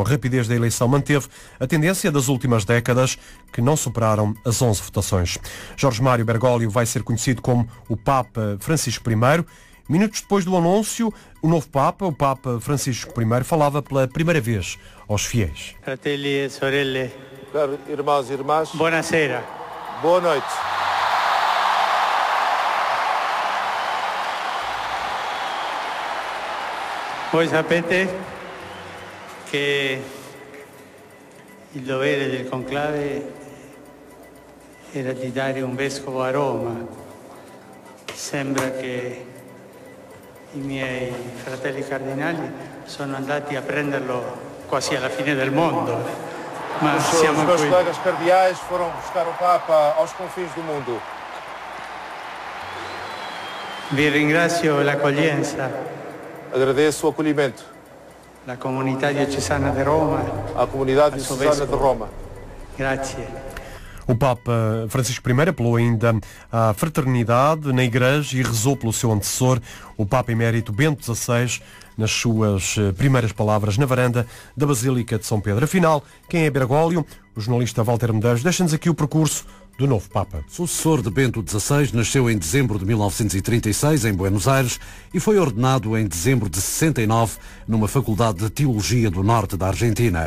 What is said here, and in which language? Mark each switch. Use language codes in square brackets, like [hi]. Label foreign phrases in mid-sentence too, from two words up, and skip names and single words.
[pt] A rapidez da eleição manteve a tendência das últimas décadas, que não superaram as 11 votações. Jorge Mário Bergoglio vai ser conhecido como o Papa Francisco I. Minutos depois do anúncio, o novo Papa, o Papa Francisco I, falava pela primeira vez aos fiéis. [it] Fratelli e sorelle, [pt] Caros irmãos e irmãs, [it] buonasera. [pt] boa noite. [it] Voi sapete che il dovere del conclave era di dare un vescovo a Roma. Sembra che i miei fratelli cardinali sono andati a prenderlo quasi alla fine del mondo. Ma siamo [pt] Os meus [it] qui. [pt] colegas cardeais foram buscar o Papa aos confins do mundo. [it] Vi ringrazio l'accoglienza, [pt] Agradeço o acolhimento [it] la comunità diocesana di Roma. [pt] à comunidade [it] Al suo [pt] diocesana de [it] vescovo. [pt] Roma. [it] Grazie. [pt] O Papa Francisco I apelou ainda à fraternidade na Igreja e rezou pelo seu antecessor, o Papa Emérito Bento XVI, nas suas primeiras palavras na varanda da Basílica de São Pedro. Afinal, quem é Bergoglio? O jornalista Walter Medeiros deixa-nos aqui o percurso do novo Papa. Sucessor de Bento XVI, nasceu em dezembro de 1936 em Buenos Aires e foi ordenado em dezembro de 69 numa faculdade de Teologia do Norte da Argentina.